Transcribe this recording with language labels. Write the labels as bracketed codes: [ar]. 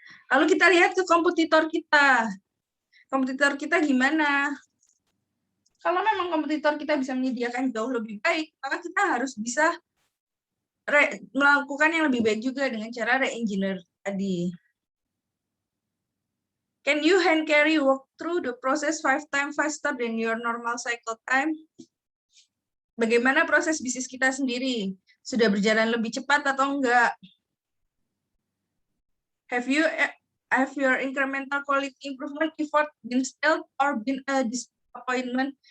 [id] Lalu kita lihat ke kompetitor kita. Kompetitor kita gimana? Kalau memang kompetitor kita bisa menyediakan jauh lebih baik, maka kita harus bisa melakukan yang lebih baik juga dengan cara re-engineer tadi. [en] Can you hand carry walk through the process 5 times faster than your normal cycle time? [id] Bagaimana proses bisnis kita sendiri? Sudah berjalan lebih cepat atau enggak? [en] Have your incremental quality improvement effort been stalled or been a disappointment?